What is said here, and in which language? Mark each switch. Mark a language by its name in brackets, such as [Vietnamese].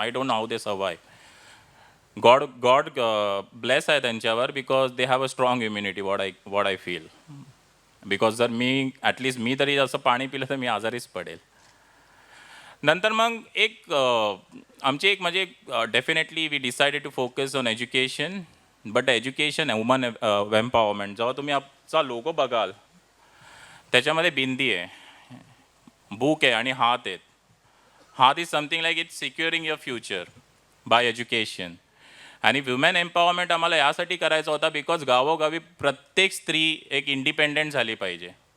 [English] I don't know how they survive. God bless [Marathi] आहे त्यांच्यावर [English] Because they have a strong immunity what I feel. [Marathi] Because जर at least मी तरी असं पाणी पिलं तर मी आजारीच पडेल. नंतर मग आमची एक म्हणजे [English] Definitely we decided to focus on education. But education woman empowerment. [Marathi] जेव्हा तुम्ही आमचा लोगो बघाल त्याच्यामध्ये बिंदी आहे, बुक आहे आणि हात आहेत. [English] हात is something like it's securing your future by education. [Marathi] आणि वुमेन एम्पॉवरमेंट आम्हाला यासाठी करायचा होता बिकॉज गावोगावी प्रत्येक स्त्री एक इंडिपेंडेंट झाली पाहिजे.